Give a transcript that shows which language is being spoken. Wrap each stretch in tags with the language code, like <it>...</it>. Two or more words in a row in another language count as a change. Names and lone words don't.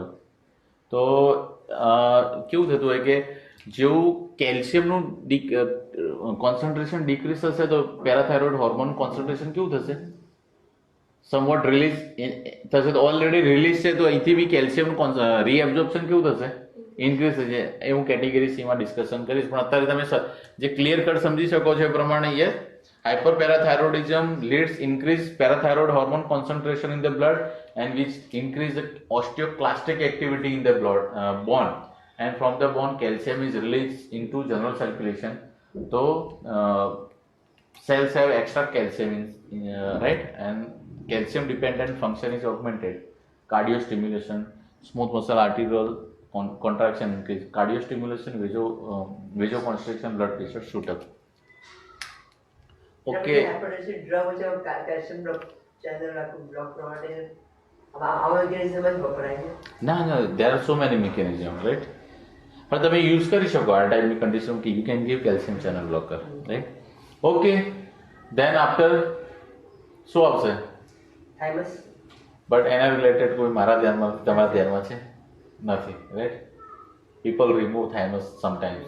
<gu>તો કેવું થતું હોય કે જેવું કેલ્શિયમનું</gu> <en>concentration decrease</en> <gu>થશે તો</gu> <en>parathyroid hormone concentration</en> <gu>કેવું થશે?</gu> <en>somewhat release</en> <gu>થશે. તો</gu> <en>already release</en> <gu>છે તો અહીંથી બી</gu> <en>calciumનું reabsorption</en> <gu>કેવું થશે? ઇન્ક્રીઝ થશે. એ હું</gu> <en>category Cમાં</en> <gu>ડિસ્કશન કરીશ, પણ અત્યારે તમે જે</gu> <en>clear cut</en> <gu>સમજી શકો છો એ પ્રમાણે યસ,</gu> <en>hyperparathyroidism leads increased parathyroid hormone concentration in the blood and which increase the osteoclastic activity in the blood bone, and from the bone calcium is released into general circulation. So cells have extra calcium right, and calcium dependent function is augmented. Cardio stimulation, smooth muscle arterial contraction increase, cardio stimulation, vasoconstriction, blood pressure shoot up. ઓકે. ના, there are so many mechanisms, right?</en> <gu>પણ તમે યુઝ કરી શકો આ ટાઈપની કન્ડિશન કે</gu> <en>you can give calcium channel blocker, right. okay, then after</en> <gu>શું આવશે?</gu> <en>thymus.</en> <gu>બટ એના રિલેટેડ કોઈ મારા ધ્યાનમાં, તમારા ધ્યાનમાં છે?</gu> <en>નથી, right. people remove thymus sometimes.</en>